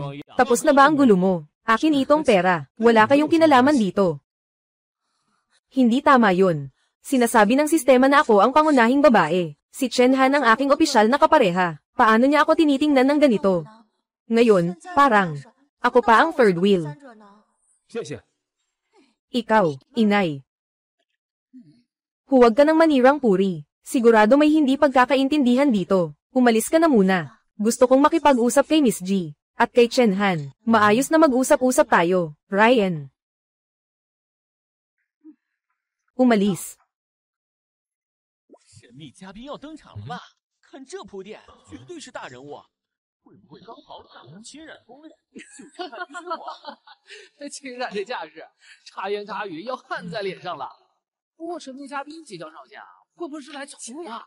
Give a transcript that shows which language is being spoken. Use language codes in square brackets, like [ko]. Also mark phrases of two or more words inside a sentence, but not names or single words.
[tl] Tapos na ba ang gulo mo? Akin itong pera. Wala kayong kinalaman dito. Hindi tama yun. Sinasabi ng sistema na ako ang pangunahing babae. Si Chen Han ang aking opisyal na kapareha. Paano niya ako tinitingnan ng ganito? Ngayon, parang, ako pa ang [en] third wheel. [zh] 谢谢。 [tl] Ikaw, inay. Huwag ka ng manirang puri. Sigurado may hindi pagkakaintindihan dito. Umalis ka na muna. Gusto kong makipag-usap kay Miss G. At kay Chen Han. Maayos na mag-usap-usap tayo. Ryan. Umalis. [zh] 神秘嘉宾要登场了吧？看这铺垫，绝对是大人物。会不会刚好赶上侵染攻略？就看看结果。秦冉这架势，茶言茶语要焊在脸上了。不过神秘嘉宾即将上线，会不会是来抢红啊？